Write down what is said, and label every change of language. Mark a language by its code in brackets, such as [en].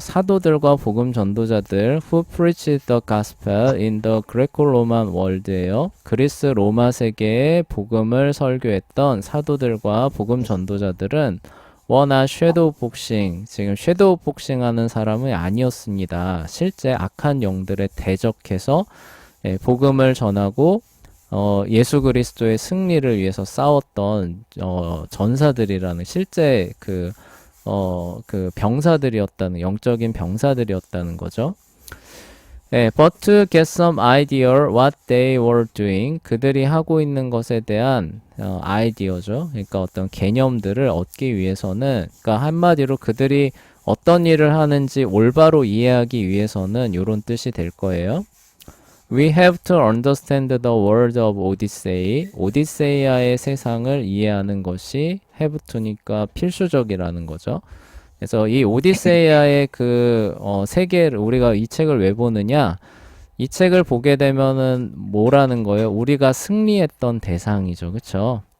[ko] 사도들과 복음 전도자들 [en] who preached the gospel in the Greco-Roman world예요. [ko] 그리스 로마 세계에 복음을 설교했던 사도들과 복음 전도자들은 워낙 섀도우 복싱, 지금 섀도우 복싱하는 사람은 아니었습니다. 실제 악한 영들에 대적해서 예, 복음을 전하고 예수 그리스도의 승리를 위해서 싸웠던 전사들이라는 실제 그 병사들이었다는 영적인 병사들이었다는 거죠. [en] 예, but to get some idea what they were doing, [ko] 그들이 하고 있는 것에 대한 아이디어죠. 그러니까 어떤 개념들을 얻기 위해서는, 그러니까 한마디로 그들이 어떤 일을 하는지 올바로 이해하기 위해서는 이런 뜻이 될 거예요. [en] We have to understand the world of Odyssey. [ko] 오디세이아의 세상을 이해하는 것이 [en] have to [ko] 니까 필수적이라는 거죠. 그래서 이 오디세이아의 그 세계를 우리가 이 책을 왜 보느냐? 이 책을 보게 되면은 뭐라는 거예요? 우리가 승리했던 대상이죠. 그쵸?